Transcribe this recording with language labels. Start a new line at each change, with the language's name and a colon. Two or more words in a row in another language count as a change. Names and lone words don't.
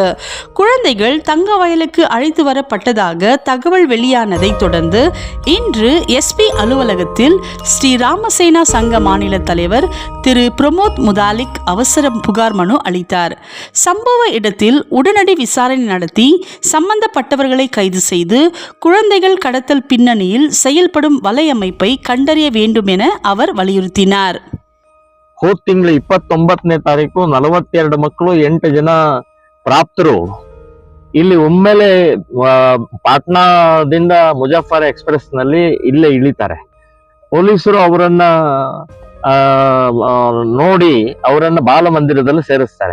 Tamil: குழந்தைகள் தங்க வயலுக்கு அழைத்து வரப்பட்டதாக தகவல் வெளியானதை தொடர்ந்து இன்று எஸ்பி அலுவலகத்தில் ஸ்ரீ ராமசேனா சங்க மாநில தலைவர் திரு பிரமோத் முதாலிக் அவசர புகார் மனு அளித்தார். சம்பவ இடத்தில் உடனடி விசாரணை நடத்தி சம்பந்தப்பட்டவர்களை கைது செய்து குழந்தைகள் கடத்தல் பின்னணியில் செயல்படும் வலையமைப்பை கண்டறிய வேண்டும் என அவர் வலியுறுத்தினார்.
Kannada: ಹೋದ ತಿಂಗಳು 29ನೇ ತಾರೀಕು 42 ಮಕ್ಕಳು 8 ಜನ ಪ್ರಾಪ್ತರು ಇಲ್ಲಿ ಒಮ್ಮೆಲೆ ಪಾಟ್ನಾದಿಂದ ಮುಜಾಫರ್ ಎಕ್ಸ್ಪ್ರೆಸ್ ನಲ್ಲಿ ಇಲ್ಲೇ ಇಳಿತಾರೆ. ಪೊಲೀಸರು ಅವರನ್ನ ನೋಡಿ ಅವರನ್ನ ಬಾಲಮಂದಿರದಲ್ಲಿ ಸೇರಿಸ್ತಾರೆ.